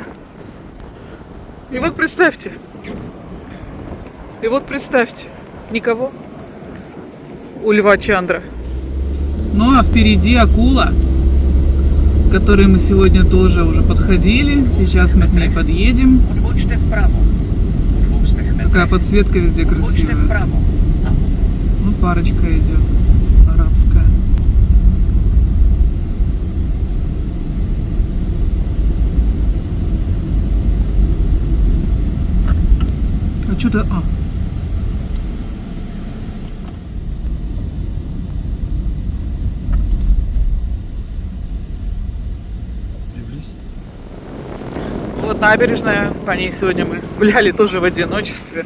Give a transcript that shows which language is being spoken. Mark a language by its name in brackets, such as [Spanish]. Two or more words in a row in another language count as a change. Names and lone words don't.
[Russian] И вот представьте. Никого у льва Чандра. Ну а впереди акула, к которой мы сегодня тоже уже подходили. Сейчас мы к ней подъедем. [Czech] Odbočte vpravo. Po 200 metrech [Russian] Такая подсветка везде [Czech] odbočte [Russian] красивая. [Czech] vpravo. A [Russian] Ну, парочка идет. Арабская. А что-то... А. Вот набережная, по ней сегодня мы гуляли тоже в одиночестве.